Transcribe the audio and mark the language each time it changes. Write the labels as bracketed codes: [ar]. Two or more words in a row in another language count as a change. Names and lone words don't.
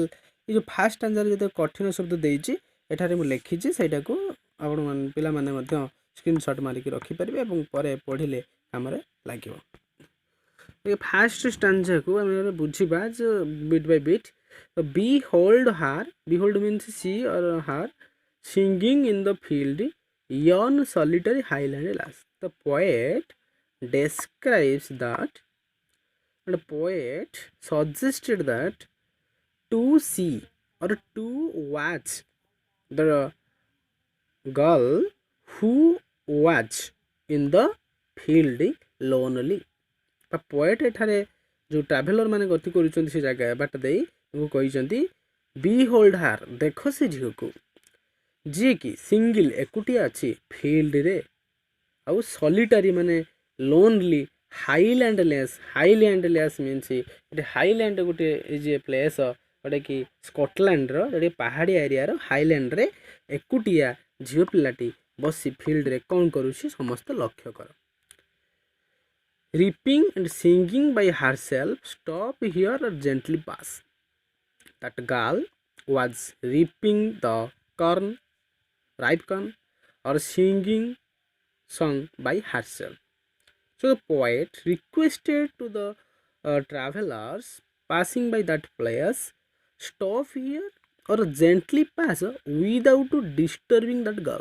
[or] ଏ ଯେଉଁ [en] first answerre [or] ଯେତେ କଠିନ ଶବ୍ଦ ଦେଇଛି ଏଠାରେ ମୁଁ ଲେଖିଛି, ସେଇଟାକୁ ଆପଣମାନେ ପିଲାମାନେ ମଧ୍ୟ ସ୍କ୍ରିନଶଟ୍ ମାରିକି ରଖିପାରିବେ ଏବଂ ପରେ ପଢ଼ିଲେ କାମରେ ଲାଗିବ। [en] first stanzaku [or] ଆମେ ବୁଝିବା ଯେ [en] bit by bit. ତ behold means see or her singing in the field yon solitary Highland lass. the poet describes that, and the poet suggested that to see or to watch the girl who was in the field lonely। [or] ବା poet ଏଠାରେ ଯେଉଁ ଟ୍ରାଭେଲର ମାନେ ଗତି କରୁଛନ୍ତି ସେ ଜାଗା ବାଟ ଦେଇ ତାଙ୍କୁ କହିଛନ୍ତି [en] behold her, [or] ଦେଖ ସେ ଝିଅକୁ ଯିଏକି ସିଙ୍ଗିଲ୍ ଏକୁଟିଆ ଅଛି ଫିଲ୍ଡରେ, ଆଉ ସଲିଟାରୀ ମାନେ ଲୋନଲି, [en] Highlandless means [or] ଏଠି ହାଇଲ୍ୟାଣ୍ଡ ଗୋଟେ [en] is a place [or] ଯେଉଁଟାକି ସ୍କଟଲ୍ୟାଣ୍ଡର ଯେଉଁଟାକି ପାହାଡ଼ିଆ ଏରିଆର ହାଇଲ୍ୟାଣ୍ଡରେ ଏକୁଟିଆ ଝିଅ ପିଲାଟି ବସି ଫିଲ୍ଡରେ କ'ଣ କରୁଛି ସମସ୍ତେ ଲକ୍ଷ୍ୟ କର। [en] Reaping and singing by herself, stop here or gently pass. That girl was reaping the ripe corn, or singing song by herself. So the poet requested to the travelers passing by that place, stop here or gently pass without disturbing that girl.